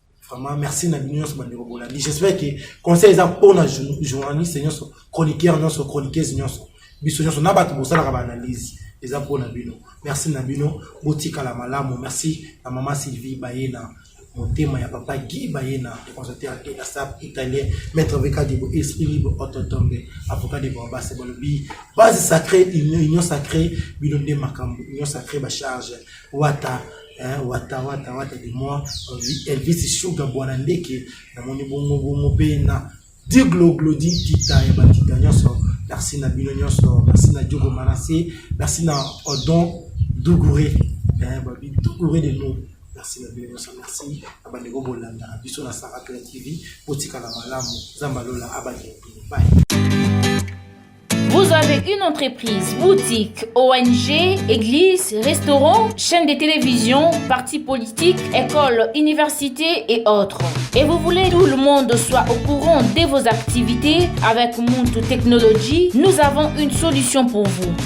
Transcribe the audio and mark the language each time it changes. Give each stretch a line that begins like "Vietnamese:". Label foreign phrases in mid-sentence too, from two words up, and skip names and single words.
Lingala: Vraiment, merci na bino nyonso bandeko bolandi.
French: J'espère que
Lingala: conseil eza mpona jou-, journaliste nyonso, chroniqueur nyonso, chroniqueuse nyonso. Biso nyonso, na bato bosalaka ba analyse, eza mpona bino. Merci na bino, botikala malamu. Merci na mama
French: Sylvie Bayena,
Lingala: motema ya papa
French: Guy Bayena, le conservateur de la sap italien, maître V K Dibo, esprit libre, Otto Tombe, avocat de Bombas,
Lingala: balobi,
French: base sacrée, union, union sacrée,
Lingala: bino nde makambo,
French: union sacrée,
Lingala: ba charge, wata, hein, wata, wata, wata
French: de moi,
Lingala: Elvis, Elvis Sugar, Bwana Ndeke, na moni bongo, bongo pe na Diglo Glodin Kita, ya batita nyonso, merci na bino nyonso, merci na Diogo Manassé, merci na Odon Dougouré, hein, babi Dougouré
French: de nous.
Lingala: Merci na bino nyonso, merci. Abandeko bolanda na biso na Sarah Tola T V, botikala malamu, Nzambe alola abandi bino.
English: Bye.
French: Vous avez une entreprise, boutique, O N G, église, restaurant, chaîne de télévision, parti politique, école, université et autres. Et vous voulez que tout le monde soit au courant de vos activités avec Muntu Technology, nous avons une solution pour vous.